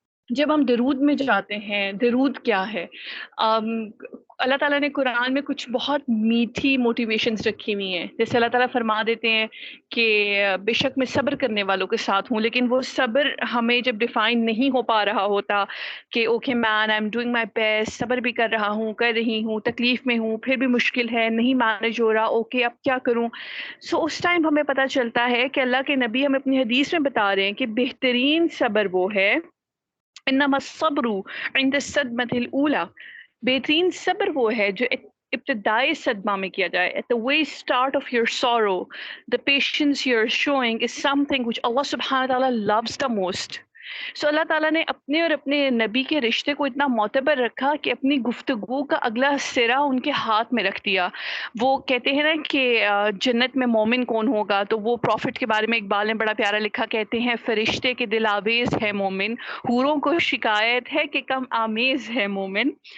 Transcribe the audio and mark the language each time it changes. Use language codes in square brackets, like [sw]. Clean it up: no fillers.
[ur] جب ہم درود میں جاتے ہیں، درود کیا ہے؟ آم، اللہ تعالیٰ نے قرآن میں کچھ بہت میٹھی موٹیویشنز رکھی ہوئی ہیں، جیسے اللہ تعالیٰ فرما دیتے ہیں کہ بے شک میں صبر کرنے والوں کے ساتھ ہوں، لیکن وہ صبر ہمیں جب ڈیفائن نہیں ہو پا رہا ہوتا کہ [en] okay man I am doing my best, [ur] صبر بھی کر رہا ہوں، کر رہی ہوں، تکلیف میں ہوں، پھر بھی مشکل ہے، نہیں مینج ہو رہا، اوکے اب کیا کروں؟ سو اس ٹائم ہمیں پتہ چلتا ہے کہ اللہ کے نبی ہمیں اپنی حدیث میں بتا رہے ہیں کہ بہترین صبر وہ ہے، [ar] انما الصبر عند الصدمة الاولى، [ur] بہترین صبر وہ ہے جو ابتدائی صدمہ میں کیا جائے. [en] at the very start of your sorrow, the patience you're showing is something which Allah subhanahu wa ta'ala loves the most. [ur] سو اللہ تعالیٰ نے اپنے اور اپنے نبی کے رشتے کو اتنا معتبر رکھا کہ اپنی گفتگو کا اگلا سرا ان کے ہاتھ میں رکھ دیا۔ وہ کہتے ہیں نا کہ جنت میں مومن کون ہوگا، تو وہ پروفٹ کے بارے میں اقبال نے بڑا پیارا لکھا، کہتے ہیں فرشتے کے دل آویز ہے مومن، حوروں کو شکایت ہے کہ کم آمیز ہے مومن۔